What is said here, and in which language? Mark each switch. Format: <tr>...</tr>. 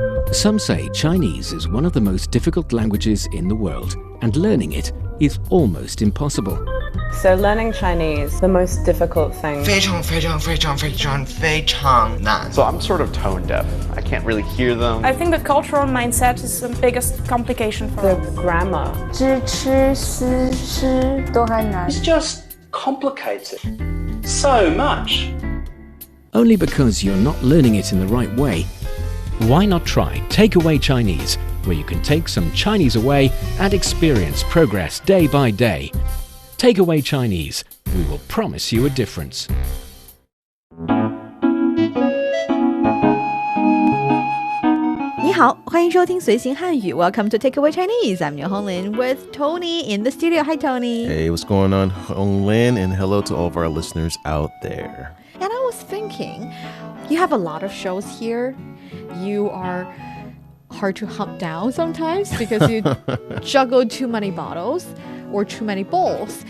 <en>Some say Chinese is one of the most difficult languages in the world, and learning it is almost impossible. So learning Chinese, the most difficult thing.</en> <zh>非常非常非常非常非常难</zh> <en>So I'm sort of tone deaf. I can't really hear them. I think the cultural mindset is the biggest complication for The us. grammar.</en> <zh>知吃思诗都还难</zh> <en>It's just complicated so much. Only because you're not learning it in the right way. Why not try Takeaway Chinese, where you can take some Chinese away and experience progress day by day. Takeaway Chinese, we will promise you a difference.</en> <zh>你好，欢迎收听随行汉语</zh> <en>Welcome to Takeaway Chinese. I'm your Honglin with Tony in the studio. Hi, Tony. Hey, what's going on, Honglin? And hello to all of our listeners out there. And I was thinking, you have a lot of shows here. You are hard to hunt down sometimes because you juggle too many bottles or too many bowls.</en>